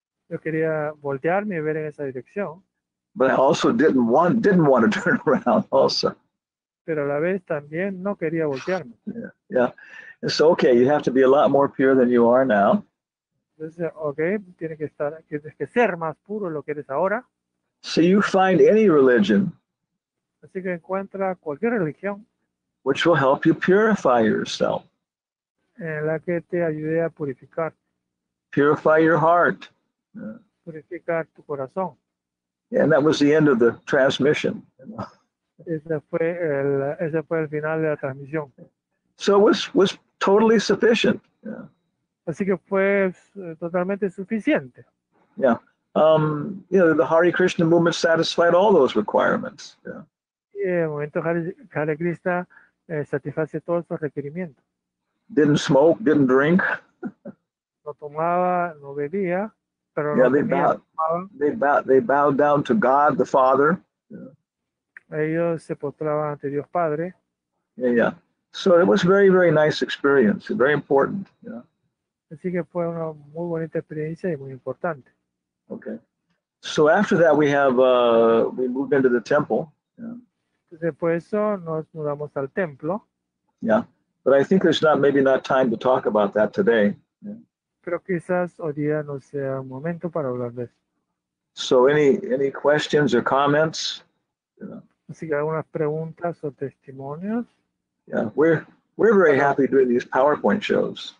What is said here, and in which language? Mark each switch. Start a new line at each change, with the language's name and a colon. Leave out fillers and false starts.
Spanish: Yo quería voltearme y ver en esa dirección.
English: But I also didn't want to turn around also.
Spanish: Pero a la vez también no quería voltearme.
English: Yeah. And so, okay, you have to be a lot more pure than you are now.
Spanish: Entonces, tienes que ser más puro de lo que eres ahora.
English: So you find any religion.
Spanish: Así que encuentra cualquier religión.
English: Which will help you purify yourself.
Spanish: En la que te ayude a purificar.
English: Purify your heart.
Spanish: Purificar tu corazón.
English: And that was the end of the transmission. You know?
Spanish: Ese fue el final de la transmisión.
English: So it was totally sufficient. Yeah.
Spanish: Así que fue totalmente suficiente.
English: Yeah. The Hare Krishna movement satisfied all those requirements. Yeah.
Spanish: Y el movimiento Hare Krishna satisface todos esos requerimientos.
English: Didn't smoke, didn't drink.
Spanish: No tomaba, no bebía, pero
English: yeah, no they bowed down to God the Father. Yeah.
Spanish: Ellos se postraban ante Dios Padre.
English: Yeah. So it was very, very nice experience, very important. Yeah.
Spanish: Así que fue una muy bonita experiencia y muy importante.
English: Okay. So after that, we moved into the temple. Yeah.
Spanish: Después de eso nos mudamos al templo.
English: Yeah, but I think there's maybe not time to talk about that today. Yeah.
Spanish: Pero quizás hoy día no sea un momento para hablar de eso.
English: So any questions or comments? Yeah.
Spanish: Así que algunas preguntas o testimonios.
English: Yeah, we're very happy doing these PowerPoint shows.